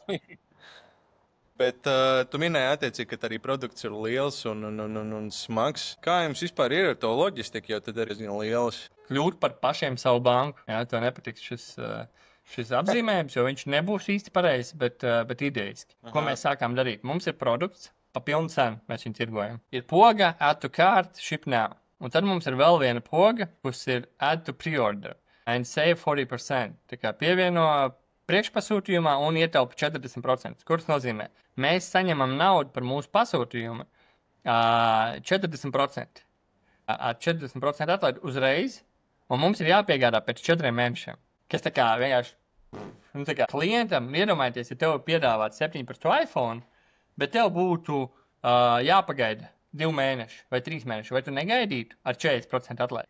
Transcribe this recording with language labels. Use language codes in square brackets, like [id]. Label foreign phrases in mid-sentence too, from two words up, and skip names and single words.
[lv] Bet tu minēji attiecīgi, ka arī produkts ir liels un smags. Kā jums vispār ir ar to loģistiku, jo tad ir liels? Kļūt par pašiem savu banku. Jā, tev nepatiks šis apzīmējums, jo viņš nebūs īsti pareizs, bet idejiski. Ko mēs sākām darīt? Mums ir produkts, pa pilnu cenu mēs viņu tirgojam. Ir poga, [en] add to cart, ship now. [lv] Un tad mums ir vēl viena poga, kas ir [en] add to pre-order and save 40%. [lv] Tā kā pievieno priekšpasūtījumā un ietaupa 40%. Kurš nozīmē? Mēs saņemam naudu par mūsu pasūtījumu 40%. Ar 40% atlaidi uzreiz, un mums ir jāpiegādā pēc 4 mēnešiem. Kas tā kā vienkārši klientam, iedomājieties, ja tev piedāvāt 17 iPhone, bet tev būtu jāpagaida 2 mēneši vai 3 mēneši, vai tu negaidītu ar 40% atlaidi?